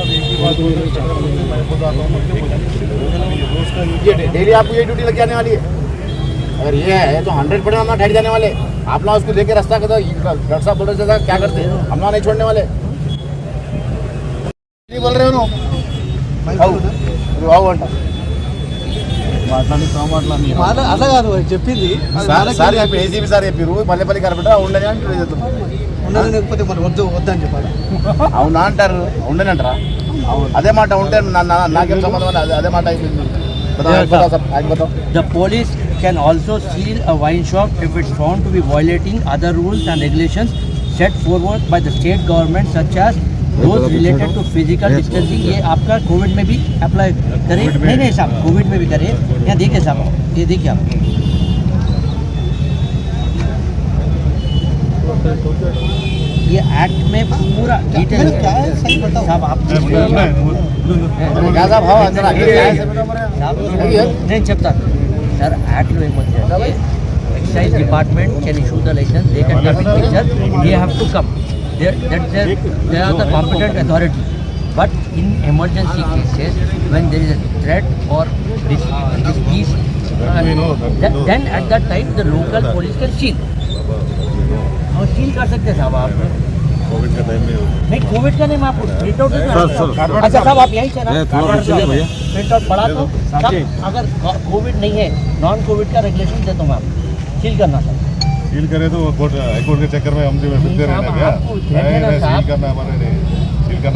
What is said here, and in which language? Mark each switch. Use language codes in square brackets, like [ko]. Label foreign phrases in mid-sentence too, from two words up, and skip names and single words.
[hi] ये डेली आपको ये ड्यूटी लग जाने वाली है। अगर ये है तो 100% हम ठहर जाने वाले। आप लोग उसको लेके रास्ता करते, डॉक्टर साहब बोल रहे थे क्या करते, हम लोग नहीं छोड़ने वाले। बोल रहे हो [te] అట్లా కాదు చెప్పింది సార్ ఏసీబీ సార్ చెప్పారు మళ్ళీ పల్లి కరపెట్ట ఉండని అంటారు. ఉండదు లేకపోతే మరి వద్దు వద్దని చెప్పాలి. అవునా అంటారు, ఉండని అంటారా? అదే మాట ఉంటే నాకేం సంబంధం అని అదే మాట అయిపోయింది. [en] The police can also seal a wine shop if it's found to be violating other rules and regulations set forward by the state government such as those related to physical distancing. [hi] ये आपका कोविड में भी अप्लाई करें, नहीं साहब कोविड में भी करें। यहाँ देखिए साहब, ये देखिए आप ये एक्ट में पूरा डिटेल क्या है सही बताओ। साहब आप [te] నేను చెప్తాను సార్ యాక్ట్లో ఏమొచ్చిందంటే [en] excise department can issue the license they can come in picture they have to come they are the competent authority but in emergency cases when there is a threat or displease then at that time the local police can seal [hi] और सील कर सकते हैं साहब आप कोविड का टाइम में नहीं कोविड का नहीं मैं आपको [en] print out [hi] अच्छा साहब आप यहीं से ना [en] print out [hi] पढ़ा तो साहब अगर कोविड नहीं है नॉन कोविड का रेगुलेशन देता हूँ मैं आपको सील करना सर सील करे तो कोर्ट हाईकोर्ट के चक्कर में हम जो मिलते रहना क्या सील करना हमारे नहीं सील करना